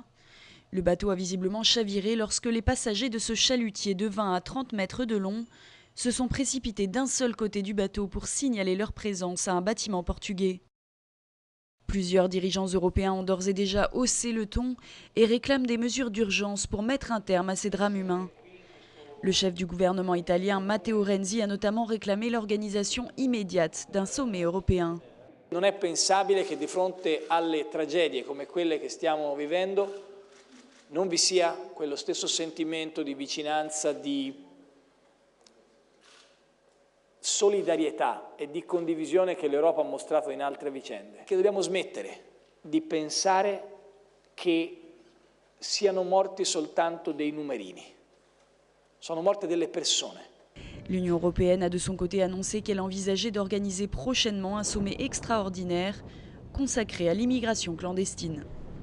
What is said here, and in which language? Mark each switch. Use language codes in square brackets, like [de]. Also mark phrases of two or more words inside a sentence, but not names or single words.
[fr] Le bateau a visiblement chaviré lorsque les passagers de ce chalutier de 20 à 30 mètres de long se sont précipités d'un seul côté du bateau pour signaler leur présence à un bâtiment portugais. Plusieurs dirigeants européens ont d'ores et déjà haussé le ton et réclament des mesures d'urgence pour mettre un terme à ces drames humains. Le chef du gouvernement italien, Matteo Renzi, a notamment réclamé l'organisation immédiate d'un sommet européen. [it] Non è pensabile che di fronte alle tragedie come quelle che stiamo vivendo non vi sia quello stesso sentimento di vicinanza, di solidarietà e di condivisione che l'Europa ha mostrato in altre vicende. Che dobbiamo smettere di pensare che siano morti soltanto dei numerini. Sono morte delle persone. [fr] L'Union européenne a de son côté annoncé qu'elle envisageait d'organiser prochainement un sommet extraordinaire consacré à l'immigration clandestine.